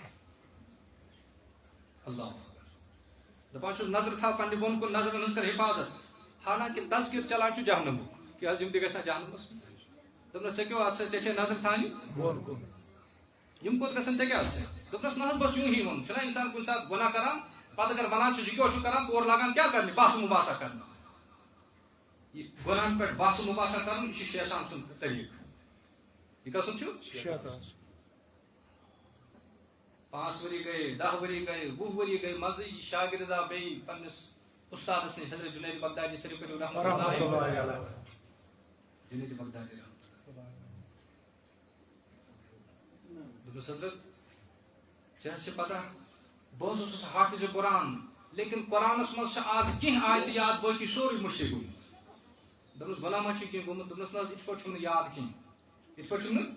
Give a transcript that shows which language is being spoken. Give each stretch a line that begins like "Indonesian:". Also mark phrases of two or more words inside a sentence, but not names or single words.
Kashmiri: اللہ دپان چھُس نظر تھاو پننہِ بۄن کُن نظرن ہٕنٛز کر حفاظت حالانکہ تذکر چلان چھُ جہنمُک کیٛاہ حظ یِم تہِ گژھن جہنمس دوٚپنس ژےٚ کیٛاہ اتھ سۭتۍ ژےٚ چھے نظر تھاونہِ یِم کوٚت گژھن ژےٚ کیٛاہ اتھ سۭتۍ دوٚپنس نہ حظ بس یوٗں ہی ووٚن چھُنا انسان کُنہِ ساتہٕ گۄناہ کران پتہٕ اگر ونان چھُ یہِ کیٛاہ چھُ کران تورٕ لاگان کیٛاہ کرنہِ باسہٕ مُباسا کرنہِ یہِ گۄناہن پٮ۪ٹھ باسہٕ مُباسا کرُن یہِ چھُ شیطان سُنٛد طریٖقہٕ یہِ کسُن چھُ 5 ؤری گٔے 10 ؤری گٔے 20 ؤری گٔے مزٕ یہِ شاگرد آو بیٚیہِ پننِس استادس نِش حضرت جنید بغدادی صرف
Arabic: رحمۃ اللہ
Kashmiri: جنید بغدادی دوٚپنس حضرت ژےٚ حظ چھِ پتہ بہٕ حظ اوسُس حافظ قرآن لیکن قرآنس منٛز چھِ آز کینٛہہ آیتہٕ یاد باقٕے سورُے مٔشتٕے گوٚمُت دوٚپنس گۄناہ ما چھُ کینٛہہ گوٚمُت دوٚپنس نہ حظ یِتھ پٲٹھۍ چھُم نہٕ یاد کینٛہہ یِتھ پٲٹھۍ چھُم